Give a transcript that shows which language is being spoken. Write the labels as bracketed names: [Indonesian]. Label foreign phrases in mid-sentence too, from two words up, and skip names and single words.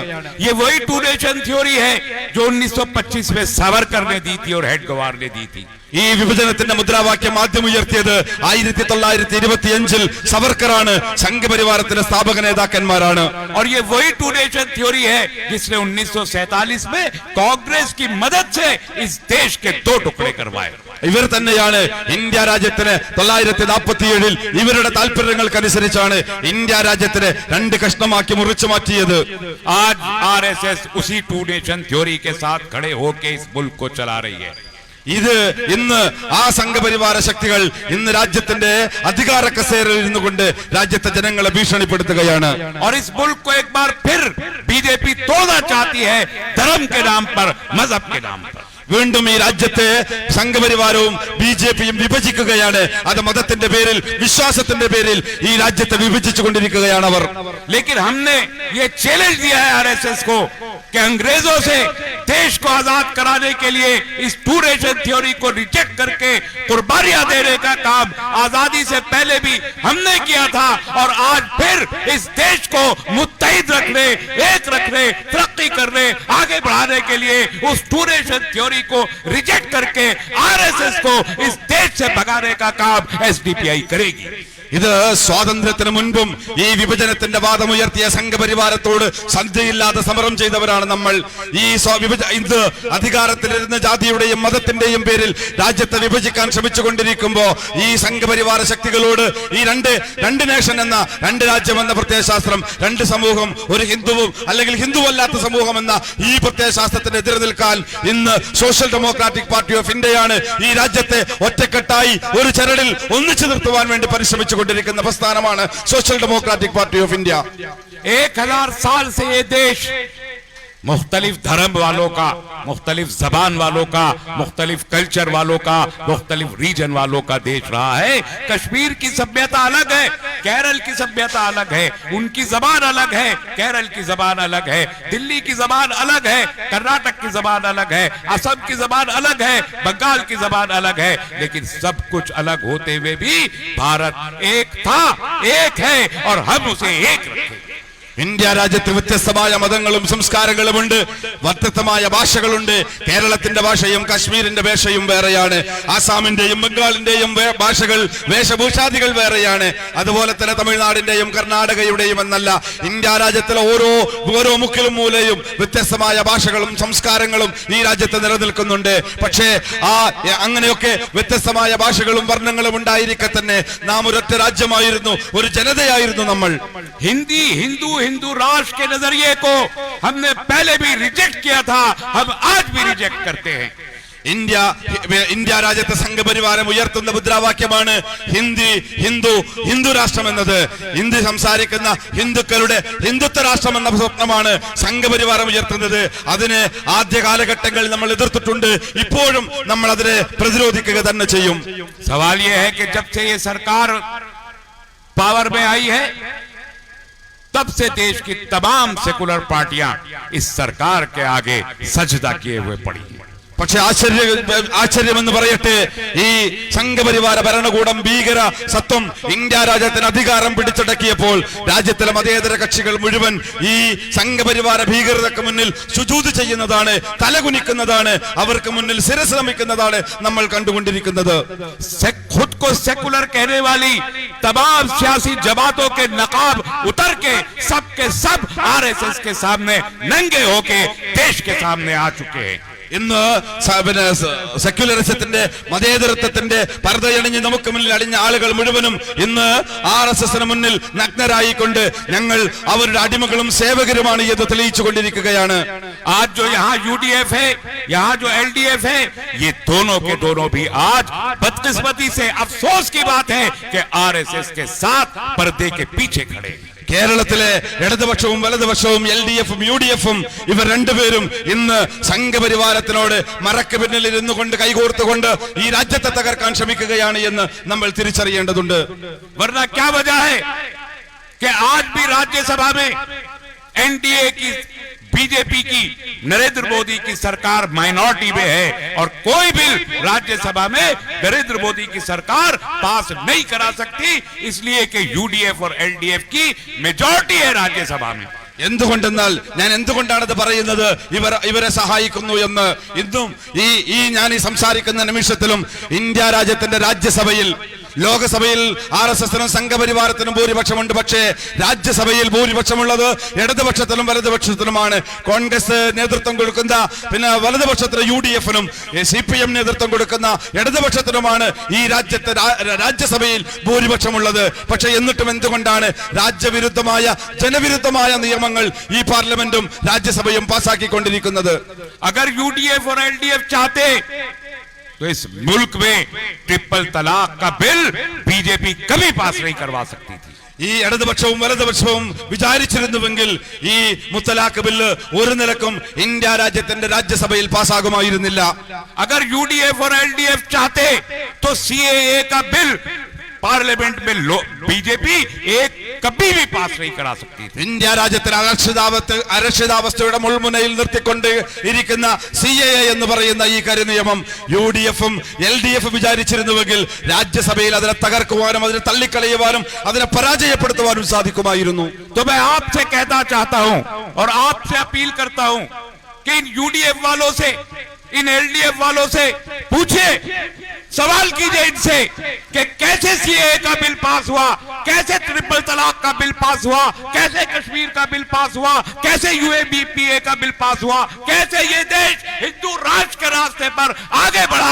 [Hindi] ये वही [English] two nation theory [Hindi] है जो 1925 में सावरकर ने दी थी और हेडगवार ने दी थी। [Malayalam] ഈ വിഭജനത്തിന്റെ മുദ്രാവാക്യം ആദ്യം ഉയർത്തിയത് 1925 സവർക്കറാണ്, സംഘപരിവാരത്തിന്റെ സ്ഥാപക നേതാക്കന്മാരാണ്. [Hindi] और ये वही [English] two nation theory [Hindi] है जिसने 1947 में कांग्रेस की मदद से इस देश के दो टुकड़े करवाए। [Malayalam] ഇവർ തന്നെയാണ് ഇന്ത്യ രാജ്യത്തിന് 1947 ഇവരുടെ താല്പര്യങ്ങൾക്കനുസരിച്ചാണ് ഇന്ത്യ രാജ്യത്തിന് രണ്ട് കഷ്ണമാക്കി മുറിച്ചു മാറ്റിയത്. [Hindi] आज आरएसएस उसी [English] two nation theory [Hindi] के साथ खड़े होकर इस मुल्क को चला रही है। [Malayalam] ഇത് ഇന്ന് ആ സംഘപരിവാര ശക്തികൾ ഇന്ന് രാജ്യത്തിന്റെ അധികാര കസേരയിൽ ഇരുന്നു കൊണ്ട് രാജ്യത്തെ ജനങ്ങളെ ഭീഷണിപ്പെടുത്തുകയാണ്. [Hindi] और इस मुल्क को एक बार फिर बीजेपी तोड़ना चाहती है, धर्म के नाम पर, मजहब के नाम पर। [Malayalam] വീണ്ടും ഈ രാജ്യത്തെ സംഘപരിവാരവും BJPയും വിഭജിക്കുകയാണ്. അത് മതത്തിന്റെ പേരിൽ, വിശ്വാസത്തിന്റെ പേരിൽ ഈ രാജ്യത്തെ വിഭജിച്ചു കൊണ്ടിരിക്കുകയാണ് അവർ. [Hindi] लेकिन हमने ये चैलेंज दिया है आरएसएस को कि अंग्रेजों से देश को आजाद कराने के लिए इस [English] two nation theory [Hindi] को रिजेक्ट करके कुर्बानियां देने का काम आजादी से पहले भी हमने किया था और आज फिर इस देश को मुत्तहिद रखने, एक रखने, तरक्की करने, आगे बढ़ाने के लिए उस [English] two nation theory [Hindi] को रिजेक्ट करके आरएसएस को इस देश से भगाने का काम एसडीपीआई करेगी। [Malayalam] ഇത് സ്വാതന്ത്ര്യത്തിന് മുൻപും ഈ വിഭജനത്തിന്റെ വാദമുയർത്തിയ സംഘപരിവാരത്തോട് സന്ധിയില്ലാതെ സമരം ചെയ്തവരാണ് നമ്മൾ. ഈ ഇന്ന് അധികാരത്തിലിരുന്ന ജാതിയുടെയും മതത്തിന്റെയും പേരിൽ രാജ്യത്തെ വിഭജിക്കാൻ ശ്രമിച്ചുകൊണ്ടിരിക്കുമ്പോ ഈ സംഘപരിവാര ശക്തികളോട് ഈ രണ്ട് നേഷൻ എന്ന, രണ്ട് രാജ്യം എന്ന പ്രത്യയശാസ്ത്രം, രണ്ട് സമൂഹം, ഒരു ഹിന്ദുവും അല്ലെങ്കിൽ ഹിന്ദുവല്ലാത്ത സമൂഹം എന്ന ഈ പ്രത്യയശാസ്ത്രത്തിന് എതിരെ നിൽക്കാൻ ഇന്ന് സോഷ്യൽ ഡെമോക്രാറ്റിക് പാർട്ടി ഓഫ് ഇന്ത്യയാണ് ഈ രാജ്യത്തെ ഒറ്റക്കെട്ടായി ഒരു ചരടിൽ ഒന്നിച്ചു നിർത്തുവാൻ വേണ്ടി പരിശ്രമിച്ചു കൊണ്ടിരിക്കുന്ന പ്രസ്ഥാനമാണ് സോഷ്യൽ ഡെമോക്രാറ്റിക് പാർട്ടി ഓഫ് ഇന്ത്യ. [Hindi] 1000 साल से ये देश मुख्तलिफ धर्म वालों का, मुख्तलिफ जबान वालों का, मुख्तलिफ कल्चर वालों का, मुख्तलिफ रीजन वालों का देश रहा है। कश्मीर की सभ्यता अलग है, केरल की सभ्यता अलग है, उनकी जबान अलग है, केरल की जबान अलग है, दिल्ली की जबान अलग है, कर्नाटक की जबान अलग है, असम की जबान अलग है, बंगाल की जबान अलग है, लेकिन सब कुछ अलग होते हुए भी भारत एक था, एक है और हम उसे एक रखेंगे। [Malayalam] ഇന്ത്യ രാജ്യത്ത് വ്യത്യസ്തമായ മതങ്ങളും സംസ്കാരങ്ങളുമുണ്ട്, വ്യത്യസ്തമായ ഭാഷകളുണ്ട്. കേരളത്തിന്റെ ഭാഷയും കാശ്മീരിന്റെ ഭാഷയും വേറെയാണ്, ആസാമിന്റെയും ബംഗാളിന്റെയും ഭാഷകൾ വേഷഭൂഷാദികൾ വേറെയാണ്. അതുപോലെ തന്നെ തമിഴ്നാടിന്റെയും കർണാടകയുടെയും എന്നല്ല, ഇന്ത്യ രാജ്യത്തിലെ ഓരോ മുക്കിലും മൂലയും വ്യത്യസ്തമായ ഭാഷകളും സംസ്കാരങ്ങളും ഈ രാജ്യത്ത് നിലനിൽക്കുന്നുണ്ട്. പക്ഷേ അങ്ങനെയൊക്കെ വ്യത്യസ്തമായ ഭാഷകളും വർണ്ണങ്ങളും ഉണ്ടായിരിക്കെ തന്നെ നാം ഒരൊറ്റ രാജ്യമായിരുന്നു, ഒരു ജനതയായിരുന്നു നമ്മൾ. [Hindi] हिंदू राष्ट्र के नजरिए को हमने पहले भी रिजेक्ट किया था, हम आज भी रिजेक्ट करते हैं. [Malayalam] ഇന്ത്യ രാജ്യത്തെ സംഘപരിവാരം ഉയർത്തുന്ന മുദ്രാവാക്യമാണ് ഹിന്ദു രാഷ്ട്രം എന്നത്. ഹിന്ദി സംസാരിക്കുന്ന ഹിന്ദുക്കളുടെ ഹിന്ദുത്വ രാഷ്ട്രം എന്ന സ്വപ്നമാണ് സംഘപരിവാരം ഉയർത്തുന്നത്. അതിന് ആദ്യ കാലഘട്ടങ്ങളിൽ നമ്മൾ എതിർത്തിട്ടുണ്ട്, ഇപ്പോഴും നമ്മൾ അതിനെ പ്രതിരോധിക്കുക തന്നെ ചെയ്യും. [Hindi] सवाल ये है कि जब से ये सरकार पावर में आई है तब से देश की तमाम [English] secular parties [Hindi] इस सरकार के आगे सजदा किए हुए पड़ी हैं. [Malayalam] പക്ഷെ ആശ്ചര്യമെന്ന് പറയട്ടെ, ഈ സംഘപരിവാര ഭരണകൂടം ഭീകര സത്വം ഇന്ത്യ രാജ്യത്തിന് അധികാരം പിടിച്ചടക്കിയപ്പോൾ രാജ്യത്തിലെ മതേതര കക്ഷികൾ മുഴുവൻ ഈ സംഘപരിവാര ഭീകരതയ്ക്ക് മുന്നിൽ സുജൂദ് ചെയ്യുന്നതാണ്, തലകുനിക്കുന്നതാണ്, അവർക്ക് മുന്നിൽ ശിരസ് നമിക്കുന്നതാണ് നമ്മൾ കണ്ടുകൊണ്ടിരിക്കുന്നത്. [Hindi] खुद को सेकुलर कहने वाली तमाम सियासी जमातों के नकाब उतर के सब आरएसएस के सामने नंगे होके देश के सामने आ चुके हैं. [Malayalam] ഇന്ന് സെക്യുലറിസത്തിന്റെ മതേതരത്വത്തിന്റെ പർദ്ദയണിഞ്ഞ് നമുക്ക് മുന്നിൽ അടിഞ്ഞ ആളുകൾ മുഴുവനും ഇന്ന് ആർഎസ്എസിന് മുന്നിൽ നഗ്നരായിക്കൊണ്ട് ഞങ്ങൾ അവരുടെ അടിമകളും സേവകരുമാണ് എന്ന് തെളിയിച്ചു കൊണ്ടിരിക്കുകയാണ്. [Hindi] आज जो यहाँ यूडीएफ है, यहाँ जो एलडीएफ है, ये दोनों के दोनों भी आज बदकिस्मती से अफसोस की बात है कि आरएसएस के साथ पर्दे के पीछे खड़े. [Malayalam] കേരളത്തിലെ ഇടതുപക്ഷവും വലതുപക്ഷവും എൽഡിഎഫും യുഡിഎഫും ഇവർ രണ്ടുപേരും ഇന്ന് സംഘപരിവാരത്തിനോട് മറക്ക് പിന്നിൽ ഇരുന്നു കൊണ്ട് കൈകോർത്തുകൊണ്ട് ഈ രാജ്യത്തെ തകർക്കാൻ ശ്രമിക്കുകയാണ് എന്ന് നമ്മൾ തിരിച്ചറിയേണ്ടതുണ്ട്. [Hindi] वरना क्या वजह है कि आज भी राज्यसभा में एनडीए की बीजेपी की नरेंद्र मोदी की सरकार माइनॉरिटी में है और कोई बिल राज्यसभा में नरेंद्र मोदी की सरकार पास नहीं करा सकती, इसलिए कि यूडीएफ और एलडीएफ की मेजॉरिटी है राज्यसभा में. [Malayalam] എന്തുകൊണ്ടെന്നാൽ ഞാൻ എന്തുകൊണ്ടാണത് പറയുന്നത്, ഇവരെ സഹായിക്കുന്നു എന്ന്. ഇന്നും ഞാൻ ഈ സംസാരിക്കുന്ന നിമിഷത്തിലും ഇന്ത്യ രാജ്യത്തിന്റെ രാജ്യസഭയിൽ, ലോകസഭയിൽ ആർഎസ്എസിനും സംഘപരിവാരത്തിനും ഭൂരിപക്ഷമുണ്ട്. പക്ഷേ രാജ്യസഭയിൽ ഭൂരിപക്ഷമുള്ളത് ഇടതുപക്ഷത്തിലും വലതുപക്ഷത്തിനുമാണ്. കോൺഗ്രസ് നേതൃത്വം കൊടുക്കുന്ന പിന്നെ വലതുപക്ഷത്തിന് യുഡിഎഫിനും സിപിഎം നേതൃത്വം കൊടുക്കുന്ന ഇടതുപക്ഷത്തിനുമാണ് ഈ രാജ്യത്തെ രാജ്യസഭയിൽ ഭൂരിപക്ഷമുള്ളത്. പക്ഷെ എന്നിട്ടും എന്തുകൊണ്ടാണ് രാജ്യവിരുദ്ധമായ ജനവിരുദ്ധമായ നിയമങ്ങൾ ഈ പാർലമെന്റും രാജ്യസഭയും പാസാക്കിക്കൊണ്ടിരിക്കുന്നത്? [Hindi] अगर यूडीएफ और एलडीएफ चाहते तो इस मुल्क में ट्रिपल तलाक का बिल बीजेपी कभी पास नहीं करवा सकती थी. [Malayalam] ഈ ഇടതുപക്ഷവും വലതുപക്ഷവും വിചാരിച്ചിരുന്നുവെങ്കിൽ ഈ മുത്തലാഖ് ബില്ല് ഒരു നിലക്കും ഇന്ത്യ രാജ്യത്തിന്റെ രാജ്യസഭയിൽ പാസ്സാകുമായിരുന്നില്ല. [Hindi] अगर यूडीएफ और एलडीएफ चाहते तो सीएए का बिल पार्लियामेंट में बीजेपी एक कभी भी पास नहीं करा सकती थी. [Malayalam] ഇന്ത്യ രാജ്യത്തിന് അരക്ഷിതാവസ്ഥയുടെ മുൾമുനയിൽ നിർത്തിക്കൊണ്ട് ഇരിക്കുന്ന സിഎഎ എന്ന് പറയുന്ന ഈ കരിനിയമം യുഡിഎഫും എൽഡിഎഫും വിചാരിച്ചിരുന്നുവെങ്കിൽ രാജ്യസഭയിൽ അതിനെ തകർക്കുവാനും അതിനെ തള്ളിക്കളയുവാനും അതിനെ പരാജയപ്പെടുത്തുവാനും സാധിക്കുമായിരുന്നു. [Hindi] तो मैं आपसे कहना चाहता हूं और आपसे अपील करता हूं कि इन यूडीएफ वालों से, इन एलडीएफ वालों से पूछिए, सवाल कीजिए इनसे कि कैसे सीएए का बिल पास हुआ, कैसे ट्रिपल तलाक का बिल पास हुआ, कैसे कश्मीर का बिल पास हुआ, कैसे यूएपीए का बिल पास हुआ, कैसे ये देश हिंदू राष्ट्र के रास्ते पर आगे बढ़ा.